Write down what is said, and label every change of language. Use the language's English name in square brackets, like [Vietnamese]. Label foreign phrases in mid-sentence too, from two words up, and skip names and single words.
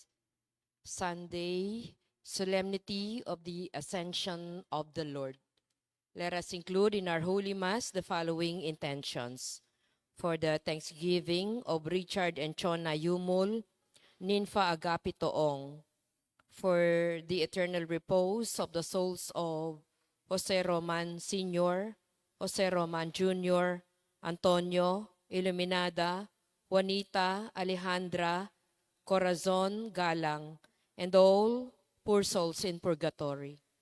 [English] Sunday, Solemnity of the Ascension of the Lord. Let us include in our Holy Mass the following intentions. For the Thanksgiving of Richard and Chona Yumul, Ninfa Agapitoong. For the eternal repose of the souls of Jose Roman Sr., Jose Roman Jr., Antonio, Iluminada, Juanita, Alejandra, Corazon, Galang, and all poor souls in purgatory.